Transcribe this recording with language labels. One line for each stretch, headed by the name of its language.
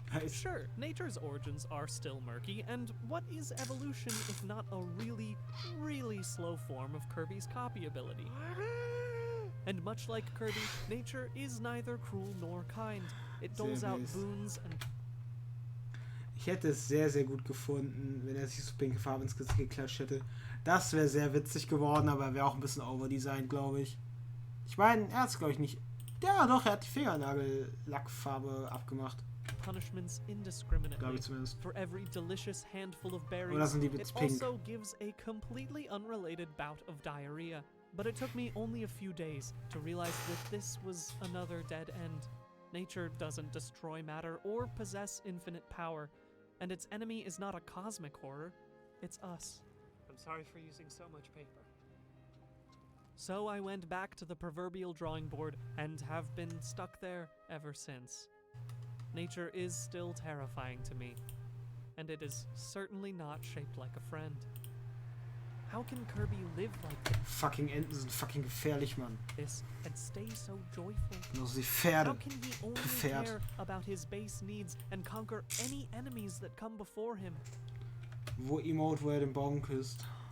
English: Sure, nature's origins are still murky, and what is evolution if not a really, really slow form of Kirby's copy ability? And much like Kirby, nature is neither cruel nor kind. It doles out boons and...
German: Ich hätte es sehr, sehr gut gefunden, wenn er sich so pinke Farbe ins Gesicht geklatscht hätte. Das wäre sehr witzig geworden, aber er wäre auch ein bisschen overdesigned, glaube ich. Ich meine, er hat es, glaube ich, nicht... Ja, doch, er hat die Fingernagellackfarbe abgemacht.
English: Punishments indiscriminately for every delicious handful of berries. It also gives a completely unrelated bout of diarrhea. But it took me only a few days to realize that this was another dead end. Nature doesn't destroy matter or possess infinite power, and its enemy is not a cosmic horror, it's us. I'm sorry for using so much paper. So I went back to the proverbial drawing board and have been stuck there ever since. Nature is still terrifying to me, and it is certainly not shaped like a friend. How can Kirby live like this?
German: Fucking Enten sind fucking gefährlich, Mann.
English: This and stay so joyful.
German: Genauso die Pferde.
English: How can he only care about his base needs and conquer any enemies that come before him?
German: Wo Emote, wo den Baum küsst.